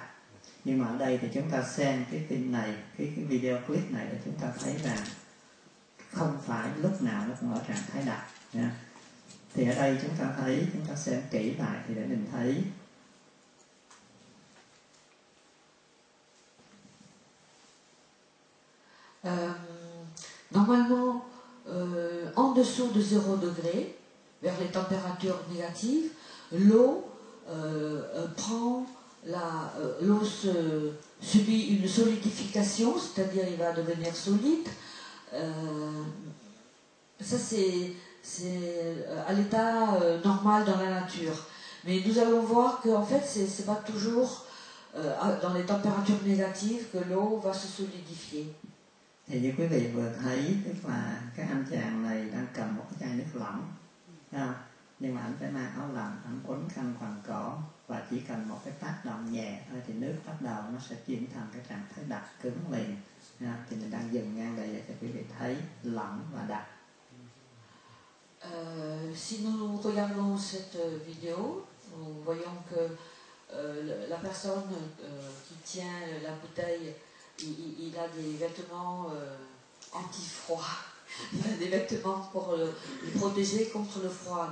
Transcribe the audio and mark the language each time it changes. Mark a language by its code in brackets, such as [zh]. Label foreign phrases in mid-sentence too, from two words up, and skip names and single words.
[vi] Nhưng mà ở đây thì chúng ta xem cái phim này, cái [en] video clip [vi] này để chúng ta thấy rằng không phải lúc nào nó cũng ở trạng thái đặc nha. Thì ở đây chúng ta thấy, chúng ta xem kỹ lại thì để mình thấy [fr] normalement en dessous de 0 degré, vers les températures négatives, l'eau prend l'eau subit une solidification, c'est-à-dire il va devenir solide. Ça c'est à l'état normal dans la nature. Mais nous allons voir qu'en fait c'est pas toujours dans les températures négatives que l'eau va se solidifier. [vi] Thì như quý vị vừa thấy, tức là cái anh chàng này đang cầm một cái chai nước lỏng, nhưng mà anh phải mang áo lạnh, anh quấn khăn quàng cổ, và chỉ cần một cái tác động nhẹ thôi thì nước bắt đầu nó sẽ chuyển thành cái trạng thái đặc cứng liền. Thì mình đang dừng ngang đây để cho quý vị thấy lỏng và đặc. [fr] Si nous regardons cette vidéo, nous voyons que la personne qui tient la bouteille, il a des vêtements anti-froid. Il a des vêtements pour le protéger contre le froid.